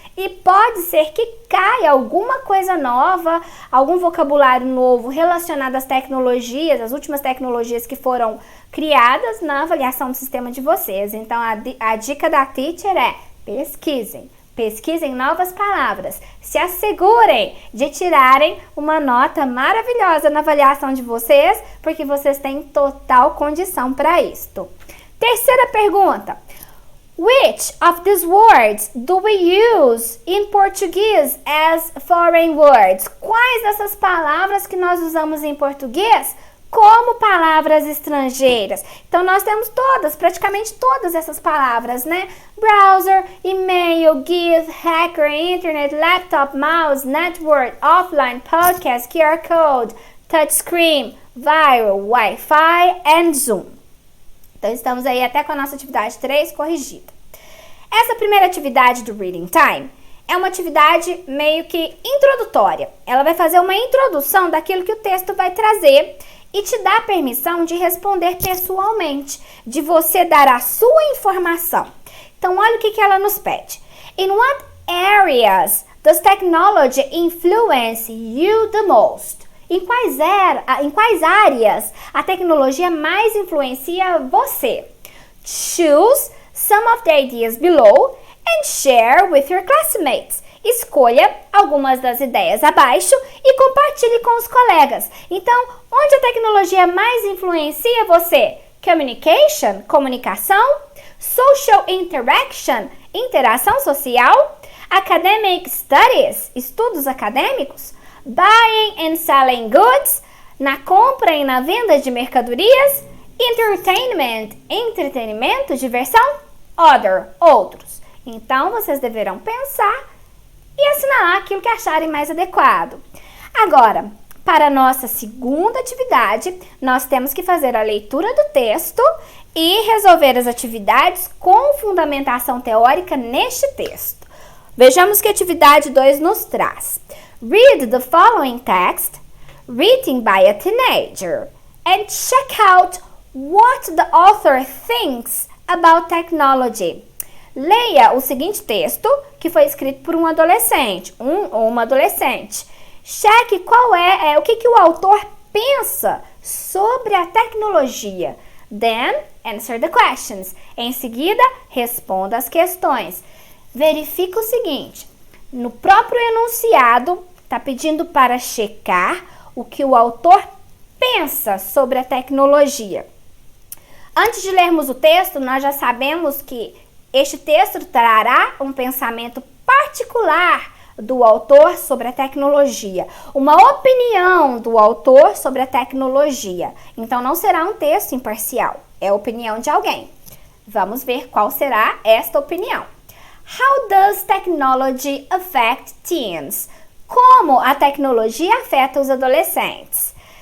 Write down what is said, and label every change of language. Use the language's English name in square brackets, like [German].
[Portuguese] E pode ser que caia alguma coisa nova, algum vocabulário novo relacionado às tecnologias, as últimas tecnologias que foram criadas na avaliação do sistema de vocês. Então, a dica da teacher é pesquisem. Pesquisem novas palavras. Se assegurem de tirarem uma nota maravilhosa na avaliação de vocês, porque vocês têm total condição para isto. Terceira pergunta. [English] Which of these words do we use in Portuguese as foreign words? [Portuguese] Quais dessas palavras que nós usamos em português como palavras estrangeiras? Então, nós temos praticamente todas essas palavras, né? [English] Browser, e-mail, GIF, hacker, internet, laptop, mouse, network, offline, podcast, QR code, touchscreen, viral, Wi-Fi and Zoom. [Portuguese] Então, estamos aí até com a nossa atividade 3 corrigida. Essa primeira atividade do Reading Time é uma atividade meio que introdutória. Ela vai fazer uma introdução daquilo que o texto vai trazer e te dá a permissão de responder pessoalmente, de você dar a sua informação. Então, olha o que ela nos pede. [English] In what areas does technology influence you the most? [Portuguese] Em quais áreas a tecnologia mais influencia você? [English] Choose some of the ideas below and share with your classmates. [Portuguese] Escolha algumas das ideias abaixo e compartilhe com os colegas. Então, onde a tecnologia mais influencia você? Communication, comunicação. [English] Social interaction, [Portuguese] interação social. [English] Academic studies, [Portuguese] estudos acadêmicos. [English] Buying and selling goods, [Portuguese] na compra e na venda de mercadorias. Entertainment, entretenimento, diversão. Other, outros. Então, vocês deverão pensar e assinalar aquilo que acharem mais adequado. Agora, para a nossa segunda atividade, nós temos que fazer a leitura do texto e resolver as atividades com fundamentação teórica neste texto. Vejamos que a atividade 2 nos traz. [English] Read the following text, written by a teenager, and check out what the author thinks about technology. [Portuguese] Leia o seguinte texto, que foi escrito por um adolescente, ou uma adolescente. Cheque o que o autor pensa sobre a tecnologia. [English] Then, answer the questions. [Portuguese] Em seguida, responda as questões. Verifique o seguinte, no próprio enunciado, está pedindo para checar o que o autor pensa sobre a tecnologia. Antes de lermos o texto, nós já sabemos que este texto trará um pensamento particular do autor sobre a tecnologia, uma opinião do autor sobre a tecnologia. Então, não será um texto imparcial, é a opinião de alguém. Vamos ver qual será esta opinião. [English] How does technology affect teens? [Portuguese] Como a tecnologia afeta os adolescentes?